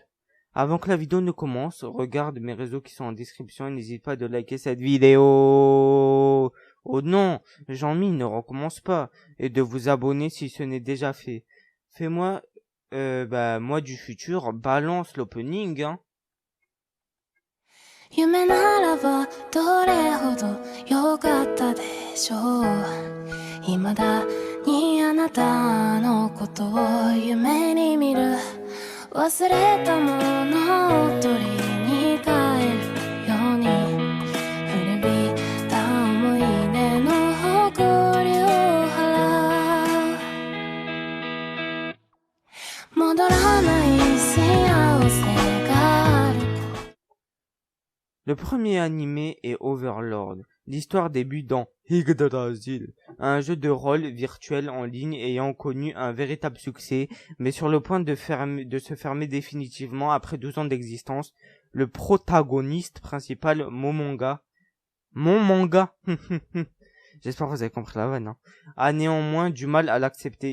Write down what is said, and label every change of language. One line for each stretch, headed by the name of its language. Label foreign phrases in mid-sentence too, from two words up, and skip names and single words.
French: Avant que la vidéo ne commence, regarde mes réseaux qui sont en description et n'hésite pas de liker cette vidéo. Oh non, Jean-Mi, ne recommence pas. Et de vous abonner si ce n'est déjà fait. Fais-moi, moi du futur, balance l'opening, hein.
Japanese: 夢ならばどれほど良かったでしょう未だにあなたのことを夢に見る忘れたものを取りに帰るように古びた思い出の誇りを払う戻らない幸せがある
French: Le premier animé est Overlord. L'histoire débute dans Yggdrasil, un jeu de rôle virtuel en ligne ayant connu un véritable succès, mais sur le point de se fermer définitivement après 12 ans d'existence. Le protagoniste principal, Momonga, j'espère que vous avez compris la vanne, hein, a néanmoins du mal à l'accepter.